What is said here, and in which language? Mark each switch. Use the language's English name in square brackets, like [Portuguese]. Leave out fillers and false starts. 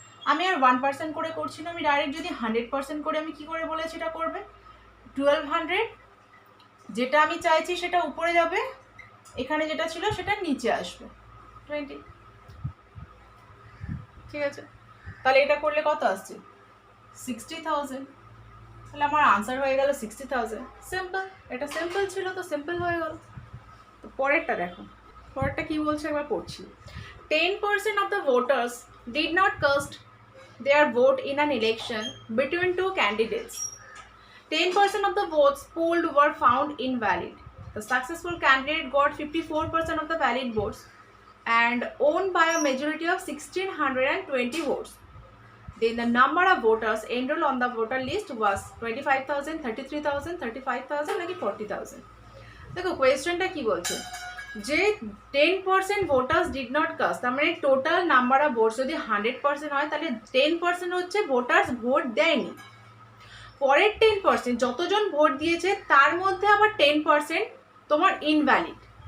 [Bangla] আমি আর 1% করে করছি না, আমি ডাইরেক্ট যদি 100% করে আমি কি করে বলেছি এটা করবে, 1200 যেটা আমি চাইছি সেটা উপরে যাবে, এখানে যেটা ছিল সেটা নিচে আসবে 20, ঠিক আছে। তাহলে এটা করলে কত আসছে, 60,000। তাহলে আমার আনসার হয়ে গেল 60,000। সিম্পল, এটা সিম্পল ছিল তো সিম্পল হয়ে গেল। তো পরেরটা দেখো, পরেরটা কি বলছে একবার পড়ছি। [English] 10% of the voters did not cast their vote in an election between two candidates. 10% of the votes polled were found invalid. The successful candidate got 54% of the valid votes and won by a majority of 1620 votes. Then the number of voters enrolled on the voter list was 25,000, 33,000, 35,000 নাকি 40,000। [Bangla] দেখো কোয়েশ্চেনটা কি বলছে, যে 10% [English] voters did not cast, [Bangla] তার মানে total number of votes যদি 100% হয় তাহলে 10% হচ্ছে ভোটার্স ভোট দেয়নি। পরের 10% যতজন ভোট দিয়েছে তার মধ্যে আবার 10% তোমার ইনভ্যালিড।